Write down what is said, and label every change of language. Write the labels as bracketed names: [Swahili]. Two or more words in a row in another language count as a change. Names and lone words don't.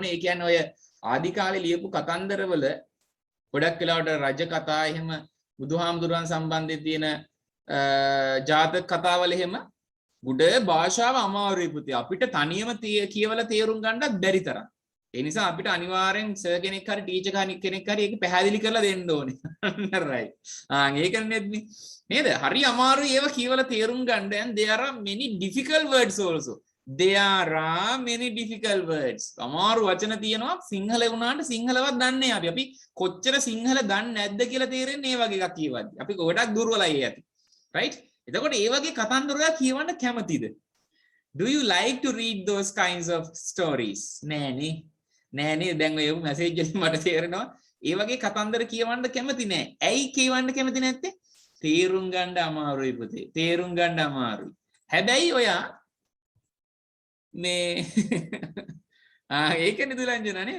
[Sinhala] ඒ කියන්නේ ඔය ආදි කාලේ ලියපු කතන්දරවල ගොඩක් වෙලාවට රජ කතා එහෙම බුදුහාමුදුරන් සම්බන්ධයෙන් තියෙන ජාතක කතාවල එහෙම ගුඩ භාෂාව අමාරුයි පුතේ. අපිට තනියම කියවලා තේරුම් ගන්නත් බැරි තරම්. ඒ නිසා අපිට අනිවාර්යෙන් සර් කෙනෙක් හරි ටීචර් කෙනෙක් හරි ඒක පැහැදිලි කරලා දෙන්න ඕනේ. right. ඒකනේ නේද? හරි අමාරුයි ඒව කියවලා තේරුම් ගන්න. [English] and there are many difficult words also. there are many difficult words. [Sinhala] අමාරු වචන තියෙනවා සිංහල වුණාට සිංහලවත් දන්නේ නැහැ අපි කොච්චර සිංහල දන්නේ නැද්ද කියලා තේරෙන්නේ මේ වගේ එකක් කියවද්දි. අපි ගොඩක් දුර්වලයි ඇති. right? එතකොට මේ වගේ කතන්දර ඔයා කියවන්න කැමතිද? [English] do you like to read those kinds of stories? [Sinhala] නෑනේ. නෑනේ දැන් ඔය මැසේජ් වලින් මට තේරෙනවා ඒ වගේ කතන්දර කියවන්න කැමති නෑ. ඇයි කියවන්න කැමති නැත්තේ? තේරුම් ගන්න අමාරුයි පුතේ. තේරුම් ගන්න අමාරුයි. හැබැයි ඔයා මේ ඒකනේ දුලංජන නේද?